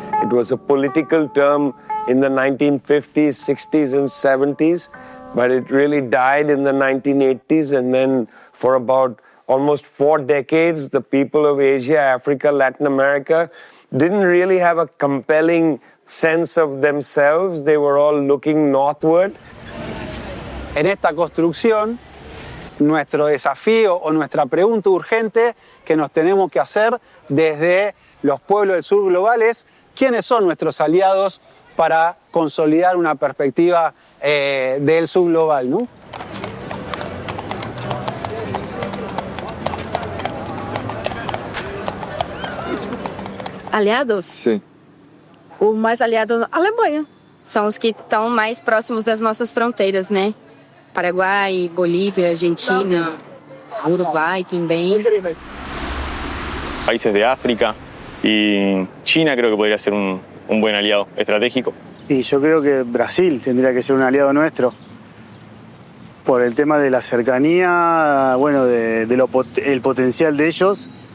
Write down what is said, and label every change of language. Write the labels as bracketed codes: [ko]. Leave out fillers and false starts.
[en] It was a political term in the 1950s, 60s, and 70s. But it really died in the 1980s, and then for about almost 4 decades, the people of Asia, Africa, Latin America didn't really have a compelling sense of themselves. They were all looking northward. [es] En esta construcción, nuestro desafío o nuestra pregunta urgente que nos tenemos que hacer desde los pueblos del sur global es ¿quiénes son nuestros aliados para consolidar una perspectiva del sur global, ¿no? Aliados? [pt] Sim. O mais aliado, a Alemanha. São os que estão mais próximos das nossas fronteiras, né? Paraguai, Bolívia, Argentina, Uruguai também. [es] Países de África y China creo que podría ser un buen aliado estratégico. Y yo creo que Brasil tendría que ser un aliado nuestro por el tema de la cercanía, bueno, el potencial de ellos.